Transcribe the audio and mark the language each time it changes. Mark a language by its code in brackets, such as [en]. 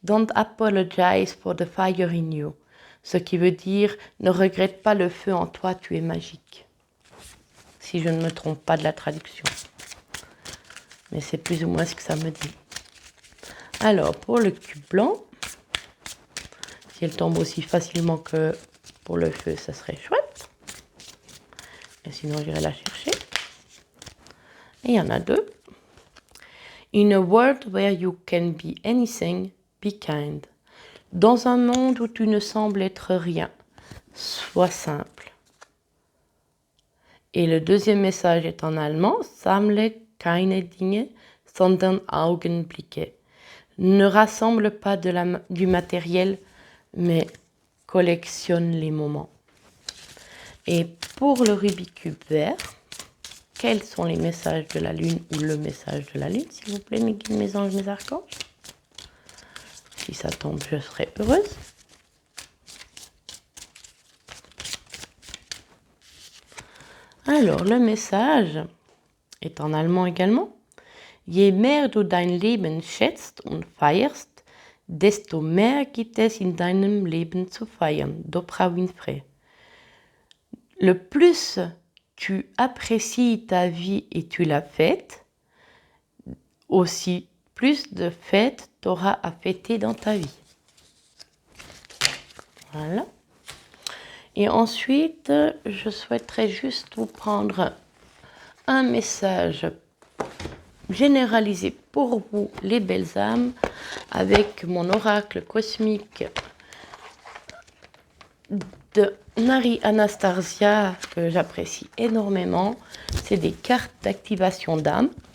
[en] Don't apologize for the fire in you. [fr] Ce qui veut dire ne regrette pas le feu en toi, tu es magique. Si je ne me trompe pas de la traduction. Mais c'est plus ou moins ce que ça me dit. Alors pour le cube blanc, si elle tombe aussi facilement que pour le feu, ça serait chouette. Et sinon j'irai la chercher. Et il y en a deux. [en] In a world where you can be anything, be kind. [fr] Dans un monde où tu ne sembles être rien, sois simple. Et le deuxième message est en allemand. [de] Sammle keine Dinge, sondern Augenblicke. [fr] Ne rassemble pas du matériel, mais collectionne les moments. Et pour le Rubik's Cube vert, quels sont les messages de la lune ou le message de la lune, s'il vous plaît, mes guides, mes anges, mes archanges? Si ça tombe, je serai heureuse. Alors, le message est en allemand également. [de] Je mehr du dein Leben schätzt und feierst, desto mehr gibt es in deinem Leben zu feiern. [fr] D'Oprah Winfrey. Le plus tu apprécies ta vie et tu la fêtes, aussi plus de fêtes tu auras à fêter dans ta vie. Voilà. Et ensuite, je souhaiterais juste vous prendre un message généralisé pour vous, les belles âmes, avec mon oracle cosmique de Nari Anastasia, que j'apprécie énormément. C'est des cartes d'activation d'âme.